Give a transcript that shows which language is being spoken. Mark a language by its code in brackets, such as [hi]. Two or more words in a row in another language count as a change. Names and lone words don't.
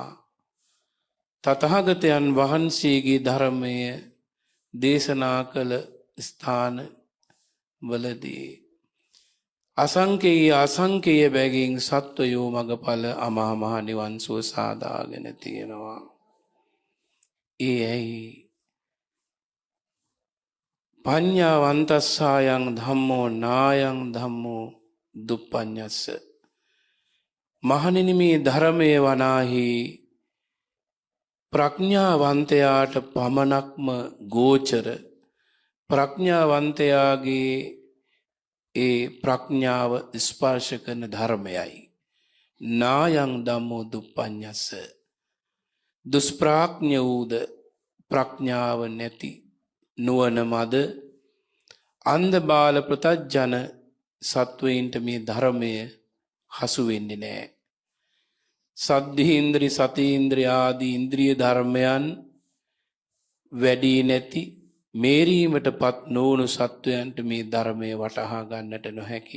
[si] තථාගතයන් වහන්සේගේ ධර්මය දේශනා කළ ස්ථාන වලදී අසංකේය බැගින් සත්වයෝ මගඵල අමා මහ නිවන් සුව සාදාගෙන තියෙනවා. [pi] ඒයි පඤ්ඤාවන්තස්සායන් ධම්මෝ නායං ධම්මෝ දුප්පඤ්ඤස්ස. [si] මහණෙනි, මේ ධර්මයේ වනාහි ප්‍රඥාවන්තයාට පමණක්ම ගෝචර, ප්‍රඥාවන්තයාගේ ඒ ප්‍රඥාව ස්පර්ශ කරන ධර්මයයි. [pi] නායං ධම්මෝ දුප්පඤ්ඤස්ස. [si] දුෂ්ප්‍රඥ වූද, ප්‍රඥාව නැති, නුවණ මද, අන්ධ බාල පෘතජන සත්වයින්ට මේ ධර්මය හසු වෙන්නේ නැහැ. සද්ධීන්ද්‍රි සතීන්ද්‍රිය ආදී ඉන්ද්‍රිය ධර්මයන් වැඩි නැති මේරීමට පත් නොවුණු සත්වයන්ට මේ ධර්මය වටහා ගන්නට නොහැකි.